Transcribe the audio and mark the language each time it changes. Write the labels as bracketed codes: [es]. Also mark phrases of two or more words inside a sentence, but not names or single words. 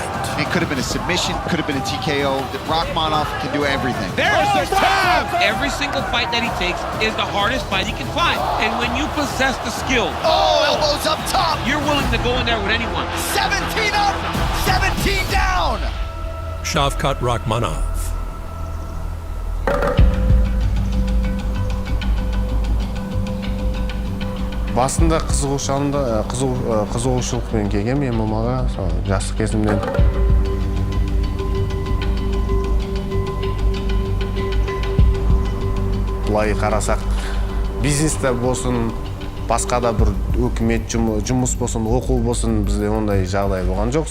[en] It could have been a submission, could have been a TKO. Rakhmonov can do everything. There's the tap! Every single fight that he takes is the hardest fight he can find. And when you possess the skill, elbows up top. You're willing to go in there with anyone. 17 up, 17 down. Shavkat Rakhmonov. [kk] Басында қызығушылықпен келгенмін ММА-ға, жастық кезімден. Былай қарасақ, бизнесте болсын, басқа да бір өкімет жұмыс болсын, оқу болсын, бізде ондай жағдай болған жоқ.